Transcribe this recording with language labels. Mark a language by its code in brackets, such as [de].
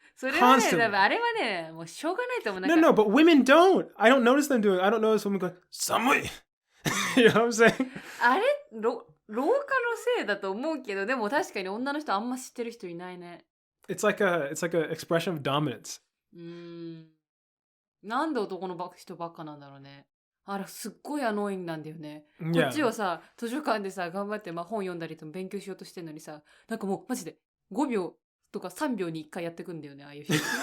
[ja] それはね、多分あれはね、もうしょうがないと思う。 [en] No, but women don't. I don't notice them doing. I don't notice women going, [ja] 寒い。 [en] You know what I'm saying? [ja] あれ、老化のせいだと思うけど、でも確かに女の人あんま知ってる人いないね。 [en] It's like a expression of dominance. [ja] なんで男の人ばっかなんだろうね。あれすっごいアノーイングなんだよね。こっちはさ、図書館でさ、頑張って本読んだりと勉強しようとしてんのにさ、なんかもうマジで5秒とか3秒に1回やってくんだよね、ああいう人。